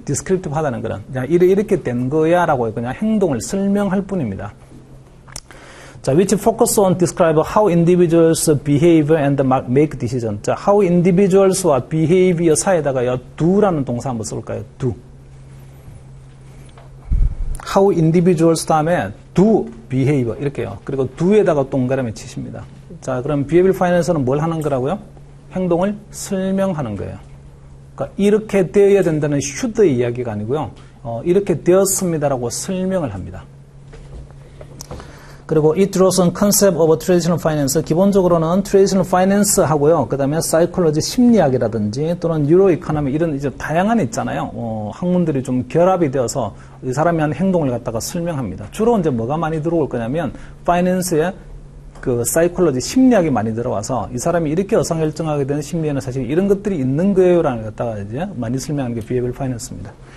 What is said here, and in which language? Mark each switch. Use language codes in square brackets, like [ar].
[ko] descriptive 하다는 거는. 이렇게 된 거야 라고 그냥 행동을 설명할 뿐입니다. [en] 자, which focus on describe how individuals behave and make decision. [ko] 자, how individuals와 behavior 사이에다가요, do라는 동사 한번 써볼까요? [en] do. [ko] how individuals 다음에 do behavior 이렇게요. 그리고 do에다가 동그라미 치십니다. 자, 그럼 behavioral finance는 뭘 하는 거라고요? 행동을 설명하는 거예요. 그러니까 이렇게 되어야 된다는 should의 이야기가 아니고요. 이렇게 되었습니다라고 설명을 합니다. [en] 그리고 it draws on concept of traditional finance. [ko] 기본적으로는 traditional finance 하고요. 그 다음에 psychology 심리학이라든지 또는 neuro economy 이런 이제 다양한 있잖아요. 학문들이 좀 결합이 되어서 이 사람이 하는 행동을 갖다가 설명합니다. 주로 이제 뭐가 많이 들어올 거냐면 finance에 그 psychology 심리학이 많이 들어와서 이 사람이 이렇게 의사결정하게 되는 심리에는 사실 이런 것들이 있는 거예요라는 걸 갖다가 이제 많이 설명하는 게 behavioral finance입니다.